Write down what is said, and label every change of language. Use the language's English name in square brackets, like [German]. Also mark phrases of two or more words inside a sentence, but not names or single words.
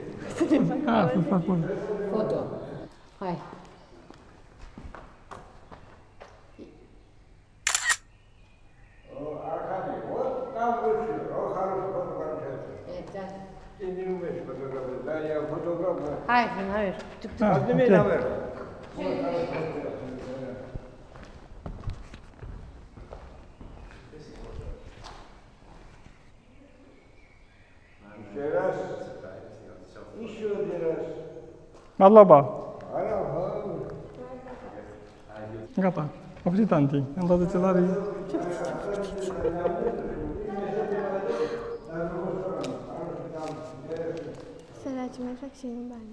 [Romanian] Ah, să fac poze. Foto. Hai. Hai, [Russian] наверх. Ah, Подними ok. наверх. Еще раз. Еще один раз. Alaba. Ага. [Romanian] Gata. Oprit, tanti. Am dat decelarii. Săraci, mai fac și eu bani.